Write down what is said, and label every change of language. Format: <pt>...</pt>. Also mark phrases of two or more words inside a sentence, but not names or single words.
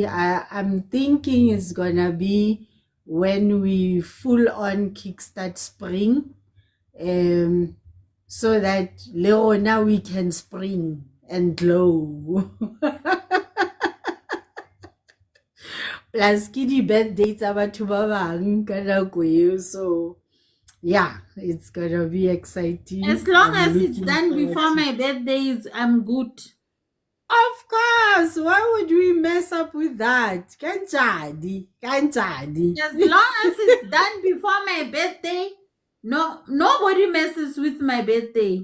<en>I'm thinking it's gonna be when we full on kickstart spring, um, so that Leona we can spring and glow.</en> <st>Plus ke di-birthday tsa batho ba bang ka nako eo.</st> <en>So yeah, it's gonna be As exciting. long I'm as it's looking done forward before to my it. birthdays, I'm good. Of course, why would we mess up with that?</en> <zu>Kanjani, kanjani.</zu> <en>As long as it's done before my birthday, no, nobody messes with my birthday.</en>